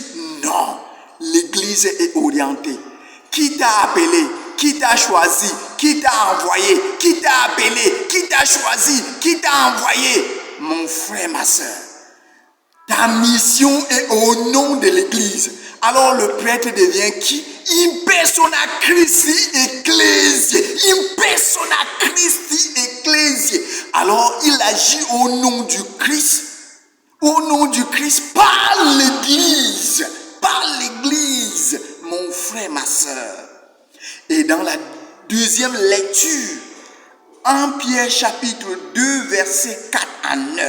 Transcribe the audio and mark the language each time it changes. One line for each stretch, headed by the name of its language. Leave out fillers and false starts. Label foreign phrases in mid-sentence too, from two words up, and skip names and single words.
French: Non, l'église est orientée. Qui t'a appelé? Qui t'a choisi? Qui t'a envoyé? Qui t'a appelé? Qui t'a choisi? Qui t'a envoyé? Mon frère, ma soeur, ta mission est au nom de l'église. Alors le prêtre devient qui?
Latin: In persona Christi ecclesiae. In persona Christi ecclesiae.
French: Alors il agit au nom du Christ. Au nom du Christ par l'église. Par l'église. Mon frère, ma soeur. Et dans la deuxième lecture, 1 Pierre chapitre 2 versets 4 à 9.